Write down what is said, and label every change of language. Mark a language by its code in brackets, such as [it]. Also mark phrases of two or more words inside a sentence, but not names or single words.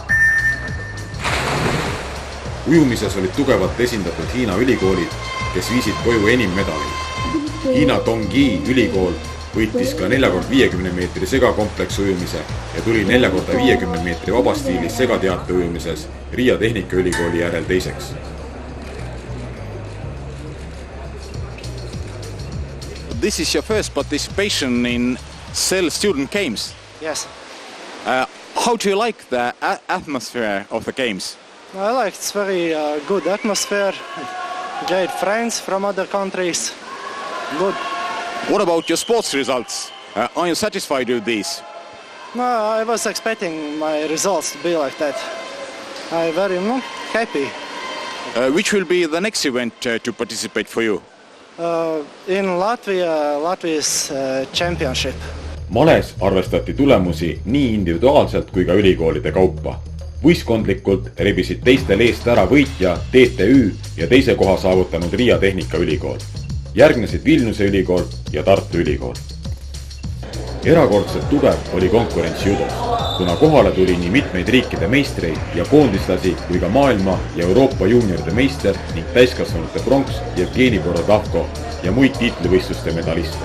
[et] Ujumises olid tugevalt esindatud Hiina ülikoolid, kes viisid koju enim medaleid. Hiina Tongji ülikool võitis ka 4x50 meetri segakompleks ujumise ja tuli 4x50 meetri vabastiilis segateate ujumises Riia Tehnikaülikooli järel teiseks. [en] This is your first participation in Cell Student Games. Yes. How do you like the atmosphere of the games? I like it's very good atmosphere. Great friends from other countries. Good. What about your sports results? Are you satisfied with these? No, I was expecting my results to be like that. I'm very happy. Which will be the next event to participate for you? In Latvia's championship. [et] Males arvestati tulemusi nii individuaalselt kui ka ülikoolide kaupa. Võistkondlikult rebisid teistel eest ära võitja TTÜ ja teise koha saavutanud Riia Tehnikaülikool. Järgnesid Vilniuse ülikool ja Tartu ülikool. Erakordselt tugev oli konkurents judos, kuna kohale tuli nii mitmeid riikide meistreid ja koondislasi kui ka maailma ja Euroopa juunioride meister ning täiskasvanute pronks Jevgeni Borodavko ja muid tiitlivõistluste medaliste.